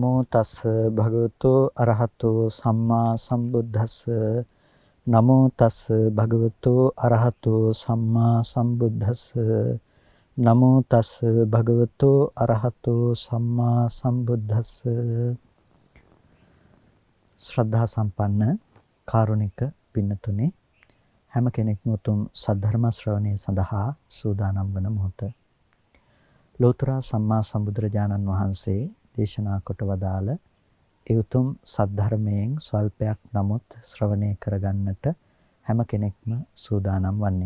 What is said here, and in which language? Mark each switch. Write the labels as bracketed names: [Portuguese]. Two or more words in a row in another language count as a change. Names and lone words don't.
[Pali] තස් භගවතු අරහතෝ සම්මා සම්බුද්දස්ස නමෝ තස් භගවතු අරහතෝ සම්මා සම්බුද්දස්ස නමෝ තස් භගවතු අරහතෝ සම්මා සම්බුද්දස්ස. [Sinhala] ශ්‍රද්ධා සම්පන්න කාරුණික පින්නතුනි, හැම කෙනෙක්ම උතුම් සද්ධර්ම ශ්‍රවණය සඳහා සූදානම් වන මොහොත ලෝතර සම්මා සම්බුදුරජාණන් වහන්සේ දේශනා කොට වදාළ ඒ උතුම් සද්ධර්මයෙන් ස්වල්පයක් නමුත් ශ්‍රවණය කරගන්නට හැම කෙනෙක්ම සූදානම් වන්නේ.